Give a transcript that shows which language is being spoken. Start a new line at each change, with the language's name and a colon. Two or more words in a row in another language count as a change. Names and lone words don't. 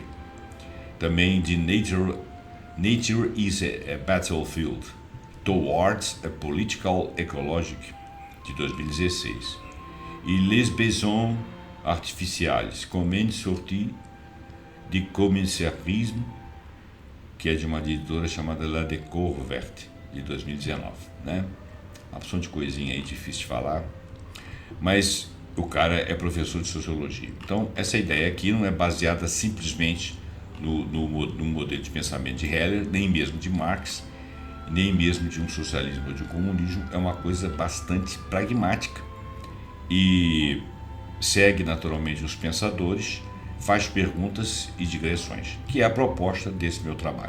Portuguese: Também de Nature is a Battlefield, Towards a Political Ecologic, de 2016. E Les Besoins Artificiales, Comment sortir de commercialisme, que é de uma editora chamada La Découverte, de 2019, né? Uma opção de coisinha aí difícil de falar, mas o cara é professor de sociologia. Então, essa ideia aqui não é baseada simplesmente no modelo de pensamento de Heller, nem mesmo de Marx, nem mesmo de um socialismo ou de um comunismo, é uma coisa bastante pragmática e segue naturalmente os pensadores, faz perguntas e digressões, que é a proposta desse meu trabalho.